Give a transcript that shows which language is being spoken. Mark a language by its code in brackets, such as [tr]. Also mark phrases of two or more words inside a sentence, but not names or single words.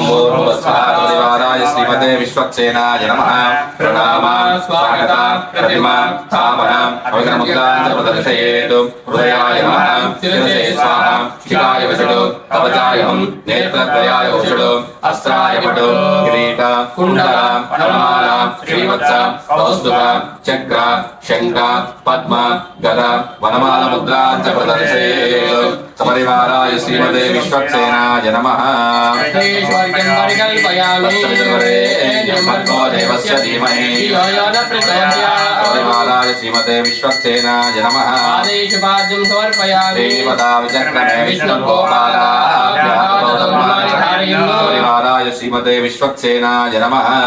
[sa] भूर्भुवस्सुवः परिवाराय श्रीमते विश्वक्सेनाय नमः प्रणामान् स्वागता प्रतिमा स्थापना अवगनमुद्रां च प्रदर्शयेत् हृदयाय नमः शिरसे स्वाहा शिखाय वषडु कवचायं नेत्रत्रयाय वषडु अस्त्राय पटु किरीट कुण्डल वनमाला श्रीवत्स कौस्तुभ चक्र शङ्ख పద్మ గద వనమాల ముద్రాంచ ప్రదర్శయేత్ సపరివారాయ శ్రీమతే విశ్వక్సేనాయ నమః దేవస్య ధీమహి సపరివారాయ శ్రీమతే విశ్వక్సేనాయ నమః సపరివారాయ శ్రీమతే విశ్వక్సేనాయ నమః